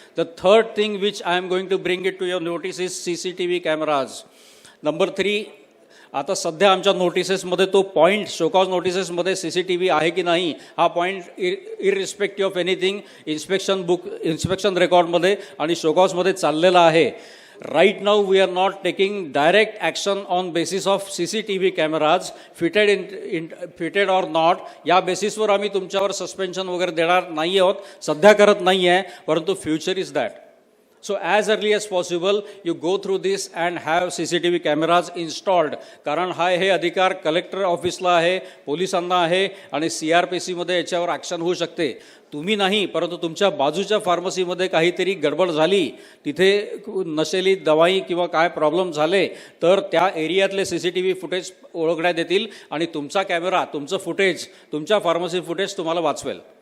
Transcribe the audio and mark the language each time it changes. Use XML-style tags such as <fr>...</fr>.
<en>The third thing which I am going to bring it to your notice is CCTV cameras.</en> <mr>Number 3, आता सध्या आमच्या नोटिसेसमध्ये तो point, show cause नोटिसेसमध्ये CCTV आहे की नाही हा पॉईंट</mr> <en>irrespective of anything</en> <mr>इन्स्पेक्शन रेकॉर्डमध्ये आणि शोकॉजमध्ये चाललेला आहे.</mr> <en>Right now we are not taking direct action on basis of CCTV cameras fitted or not.</en> <mr>या बेसिसवर आम्ही तुमच्यावर सस्पेन्शन वगैरे देणार नाही आहोत, सध्या करत नाही आहे, परंतु</mr> <en>Future is that. So as early as possible you go through this and have CCTV cameras installed.</en> <mr>कारण हे अधिकार कलेक्टर ऑफिसला आहे, पोलिसांना आहे आणि CRPCमध्ये याच्यावर ॲक्शन होऊ शकते. तुम्ही नाही, परंतु तुमच्या बाजूच्या फार्मसीमध्ये काहीतरी गडबड झाली, तिथे नशेली दवाई किंवा काय प्रॉब्लेम झाले तर त्या एरियातले CCTV फुटेज ओळखण्यात येतील आणि तुमचा कॅमेरा, तुमचं फुटेज, तुमच्या फार्मसी फुटेज तुम्हाला वाचवेल.</mr>